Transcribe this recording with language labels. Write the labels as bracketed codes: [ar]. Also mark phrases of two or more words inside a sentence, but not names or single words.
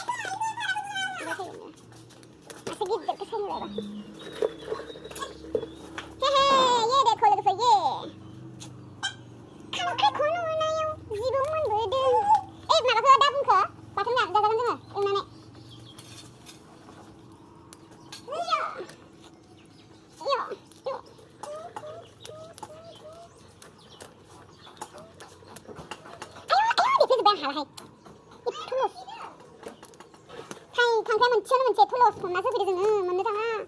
[hi] ऐसे गिद्दर के साइड लगा हे ये देखो [brx] लोगोफोर ये खांख्राइ खौनो मोनायाव जिबौ मोनबोदों माबाखौ दाबुंखौ बाथोन जाजागोन जोङो एवनानै हालाहाय थुलस खांख्राइ मोनसेयावनो मोनसे थुलस हमनासो फैदों जोङो मोननो थाङा